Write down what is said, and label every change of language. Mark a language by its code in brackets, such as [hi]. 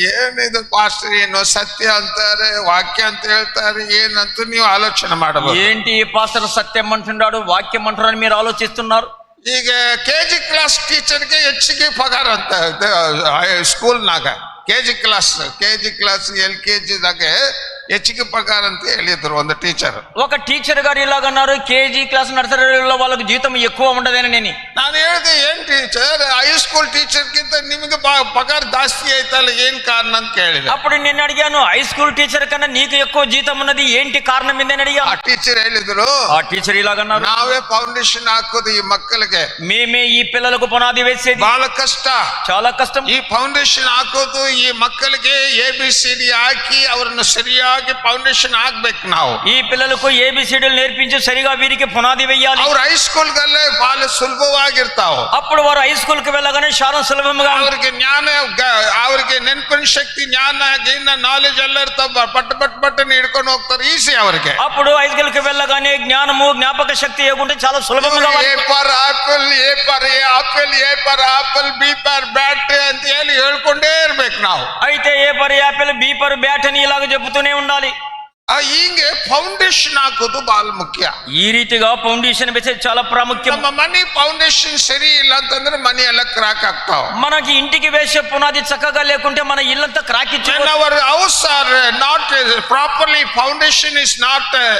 [kn] ಏನಿದು ಪಾಸ್ಟರ್, ಏನು ಸತ್ಯ ಅಂತಾರೆ, ವಾಕ್ಯ ಅಂತ ಹೇಳ್ತಾರೆ, ಏನಂತ ನೀವು ಆಲೋಚನೆ ಮಾಡಬಹುದು. [te] ఏంటి పాస్టర్ సత్యం అంటున్నాడు, వాక్యం అంటున్నాడు మీరు ఆలోచిస్తున్నారు. [kn] ಈಗ KG ಕ್ಲಾಸ್ ಟೀಚರ್ಗೆ ಹೆಚ್ಚಿಗೆ ಪಗಾರ ಅಂತ ಸ್ಕೂಲ್ನಾಗ KG ಕ್ಲಾಸ್ LKG ದಾಗೆ ಹೆಚ್ಚಿಗೆ ಪಗಾರ ಅಂತ ಹೇಳಿದ್ರು ಒಂದು ಟೀಚರ್. [te] ఒక టీచర్ గారు ఇలాగన్నారు, KG క్లాస్ నర్సరీలో వాళ్ళకి జీతం ఎక్కువ ఉండదని. [kn] ನಾನು ಹೇಳಿದೆ, ಏನ್ ಟೀಚರ್, ಹೈಸ್ಕೂಲ್ ಟೀಚರ್ ಗಿಂತ ನಿಮಗೆ ಪಗಾರ ಜಾಸ್ತಿ ಆಯ್ತಲ್ಲ, ಏನ್ ಕಾರಣ ಅಂತ ಕೇಳಿದೆ. [te] అప్పుడు నేను అడిగాను, హై స్కూల్ టీచర్ కన్నా నీకు ఎక్కువ జీతం ఉన్నది ఏంటి కారణం ఏందని అడిగాను. [kn] ఆ టీచర్ ಹೇಳಿದ್ರು, [te] ఆ టీచర్ ఇలాగన్నారు, [kn] ನಾವೇ ಫೌಂಡೇಶನ್ ಹಾಕೋದು ಈ ಮಕ್ಕಳಿಗೆ, [te] మేమే ఈ పిల్లలకు పునాది వేసేది, [kn] ಬಹಳ ಕಷ್ಟ, [te] చాలా కష్టం. [kn] ಈ ಫೌಂಡೇಶನ್ ಹಾಕೋದು ಈ ಮಕ್ಕಳಿಗೆ ABCD ಹಾಕಿ ಅವರನ್ನು ಸರಿಯಾಗಿ ಫೌಂಡೇಶನ್ ಹಾಕ್ಬೇಕು. ನಾವು [te] ఈ పిల్లలకు ABCDలు నేర్పించి సరిగా వీరికి పునాది వేయాలి. [kn] ಅವ್ರ ಹೈಸ್ಕೂಲ್ ಗಲ್ಲೇ ಬಹಳ ಸುಲಭವಾಗಿರ್ತಾವ. [te] అప్పుడు వారు హై స్కూల్ కి వెళ్ళగానే చాలా సులభంగా [kn] ಅವ್ರಿಗೆ ಜ್ಞಾನ, ಅವ್ರಿಗೆ ನೆನಪಿನ ಶಕ್ತಿ, ಜ್ಞಾನ ನಾಲೆಜ್ ಎಲ್ಲ ಇರ್ತಾವ. ಪಟ್ಟನೆ ಹಿಡ್ಕೊಂಡು ಹೋಗ್ತಾರೆ, ಈಸಿ ಅವ್ರಿಗೆ. [te] అప్పుడు హై స్కూల్ కి వెళ్ళగానే జ్ఞానము జ్ఞాపక శక్తి ఏకుంటే చాలా సులభంగా [en] A for apple, A for apple, B for bat [kn] ಅಂತ ಹೇಳಿ ಹೇಳ್ಕೊಂಡೇ ಇರ್ಬೇಕು ನಾವು. [te] అయితే A for Apple, B for bat అని ఇలాగ చెబుతూనే ఉండాలి. [kn] ಹಿಂಗೆ ಫೌಂಡೇಶನ್ ಹಾಕೋದು ಬಹಳ ಮುಖ್ಯ. [te] ఈ రీతిగా ఫౌండేషన్ వేసేది చాలా ప్రాముఖ్యం. [kn] ನಮ್ಮ ಮನೆ ಫೌಂಡೇಶನ್ ಸರಿ ಇಲ್ಲ ಅಂತಂದ್ರೆ ಮನೆ ಎಲ್ಲ ಕ್ರಾಕ್ ಆಗ್ತಾವ. [te] మనకి ఇంటికి వేసే పునాది చక్కగా లేకుంటే మన ఇల్లంతా క్రాక్ ఇచ్చి [en] our house are not properly, foundation is not